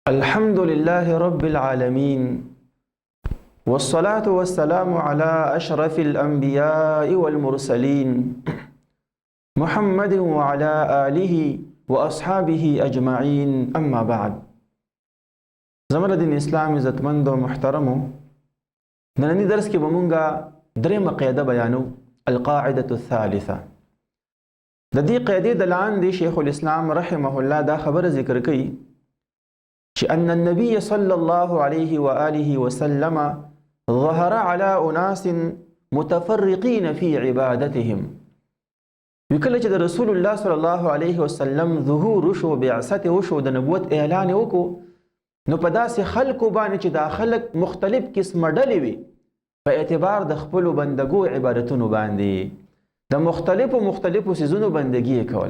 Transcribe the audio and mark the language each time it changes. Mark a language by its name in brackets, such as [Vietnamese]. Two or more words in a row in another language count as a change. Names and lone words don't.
[Arabic] الحمد لله رب العالمين والصلاة والسلام على أشرف الأنبياء والمرسلين محمد وعلى آله وأصحابه أجمعين أما بعد. [Pashto] زمر دین اسلام عزتمند و محترمو، نننی درس کې به مونږه درېمه قاعده بیانو، [Arabic] القاعدة الثالثة. [Pashto] د دې قاعدې د لاندې شیخ الاسلام [Arabic] رحمه الله [Pashto] دا خبره ذکر کوي چې [Arabic] ان النبي صلى الله عليه وآله وسلم ظهر على أناس متفرقين في عبادتهم. [Pashto] وکله چې د رسول الله [Arabic] صلی الله علیه وسلم [Pashto] ظهور وشو، بعثت وشو، د نبوت اعلان وکړو، نو په داسې خلکو باندې چې دا خلک مختلف قسمه ډلې وي په اعتبار د خپلو بندګو عبادتونو باندې، د مختلفو سیزونو بندګي یې کوله.